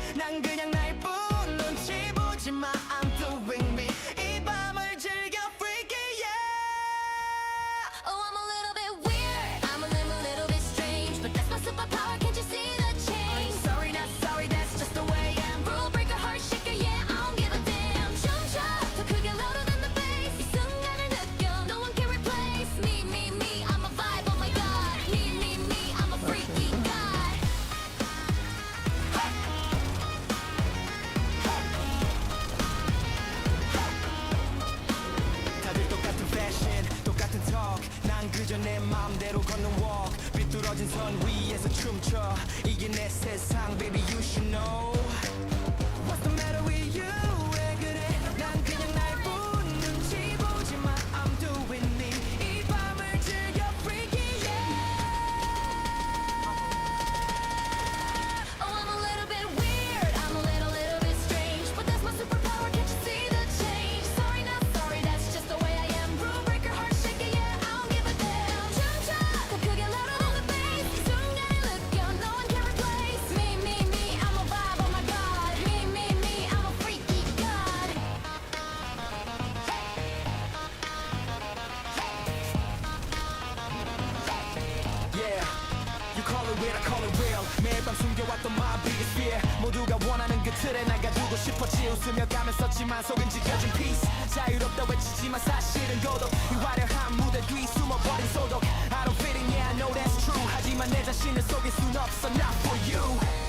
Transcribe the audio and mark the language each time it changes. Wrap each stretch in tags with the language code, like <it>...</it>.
<ko>난 그냥 나일뿐 눈치 보지 마.</ko> <en>I'm doing me.</en> <ko>이 밤을 즐겨</ko> <en>freaky yeah. Oh, I'm a little bit weird. I'm a little bit strange, but that's my superpower. Can't you see the change? Sorry, not sorry. That's just the way I am. Rule breaker, heart shaker, yeah, I don't give a damn.</en> <ko>춤춰, 더 크게</ko> <en>louder than the bass.</en> <ko>이 순간을 느껴,</ko> <en>no one can replace me, me. I'm a vibe, oh my god. Me, I'm a freaky god.</en> <ko>다들 똑같은 fashion, 똑같은 talk. 난 그저 내 마음대로 걷는 walk. 삐뚤어진 선 위에서 춤춰. 이게 내 세상,</ko> <en>baby you should know. What's the matter with you?</en> <ko>왜 그래? 난 그냥 나일뿐 눈치 보지 마.</ko> <en>I'm doing me.</en> <ko>이 밤을 즐겨</ko> <en>freaky yeah. Oh, I'm a little bit weird. I'm a little bit strange, but that's my superpower. Can't you see the change? Sorry, not sorry. That's just the way I am. Rule breaker, heart shaker, yeah, I don't give a damn.</en> <ko>춤춰, 더 크게</ko> <en>louder than the bass.</en> <ko>이 순간을 느껴,</ko> <en>no one can replace me. I'm a vibe, oh my god. Me, I'm a freaky god. Yeah, you call it weird, I call it real.</en> <ko>매일 밤 숨겨왔던</ko> <en>my biggest fear.</en> <ko>모두가 원하는 그 틀에 나가주고 싶었지 웃으며 가면 썼지만 속은 지켜진 peace 자유롭다 외치지만 사실은 고독 이 화려한 무대 뒤 숨어버린 소독</ko> <en>I don't fit in, yeah I know that's true</en> <ko>하지만 내 자신을 속일 순 없어</ko> <en>not for you</en>